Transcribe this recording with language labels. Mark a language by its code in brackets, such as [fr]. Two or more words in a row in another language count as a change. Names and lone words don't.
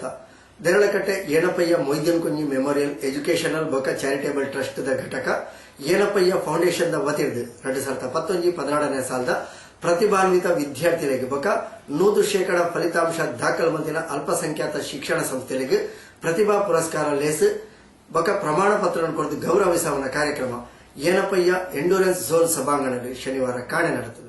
[tcy] ದೇರಳಕಟ್ಟೆ ಏನಪ್ಪಯ್ಯ ಮೊಯ್ದೀನ್ ಕುಂಜಿ ಮೆಮೋರಿಯಲ್ ಎಜುಕೇಷನಲ್ ಬೊಕ್ಕ ಚಾರಿಟೇಬಲ್ ಟ್ರಸ್ಟ್ ದ ಘಟಕ ಏನಪ್ಪಯ್ಯ ಫೌಂಡೇಶನ್ ದ ವತಿರ್ದು 2019-16ನೇ ಸಾಲದ ಪ್ರತಿಭಾನ್ವಿತ ವಿದ್ಯಾರ್ಥಿಗಳಿಗೆ ಬೊಕ 100% ಫಲಿತಾಂಶ ದಾಖಲು ಮಂದಿನ ಅಲ್ಪಸಂಖ್ಯಾತ ಶಿಕ್ಷಣ ಸಂಸ್ಥೆಗಳಿಗೆ ಪ್ರತಿಭಾ ಪುರಸ್ಕಾರ ಲೇಸ್ ಬೊಕ ಪ್ರಮಾಣ ಪತ್ರ ಕೊಡದು ಗೌರವಿಸುವ ಕಾರ್ಯಕ್ರಮ ಏನಪಯ್ಯ ಎಂಡೂರೆನ್ಸ್ ಝೋನ್ ಸಭಾಂಗಣದಲ್ಲಿ ಶನಿವಾರ ಕಾಣೆ ನಡೆಯಿತು.